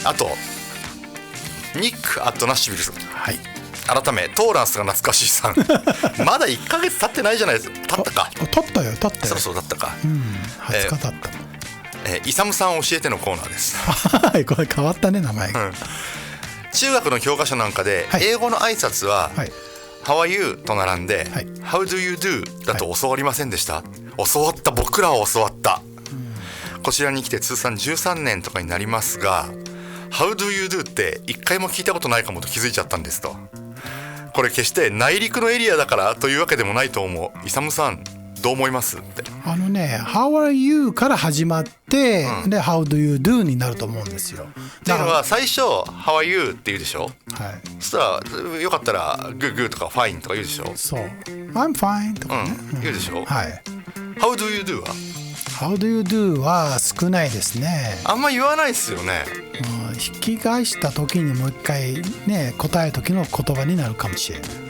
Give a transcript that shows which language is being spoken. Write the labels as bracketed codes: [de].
[ja] あとニック・アット・ナッシュビルさん、はい、改めトーランスが懐かしいさんまだ1ヶ月経ってないじゃないですか。経ったか。経ったよ。そうだったか。 20日経った。イサムさん教えてのコーナーですはい、これ変わったね、名前が。中学の教科書なんかで、英語の挨拶は、 [en] How are you? [ja] と並んで、 [en] How do you do? [ja] だと教わりませんでした？教わった。僕らは教わった。こちらに来て通算13年とかになりますが、 [en] How do you do [ja] って一回も聞いたことないかもと気づいちゃったんですと。これ決して内陸のエリアだからというわけでもないと思う。イサムさんどう思いますって。 [en] How are you [ja] から始まって、で [en] How do you do [ja] になると思うんですよ。っていうのは最初 [en] How are you [ja] って言うでしょ。はい。そしたらよかったら Good とか Fine とか言うでしょ。そう。 [en] I'm fine [ja] とかね。言うでしょ。はい。 [en] How do you do [ja] は [en] How do you do [ja] は少ないですね。あんま言わないですよね。引き返した時にもう一回ね、答える時の言葉になるかもしれない。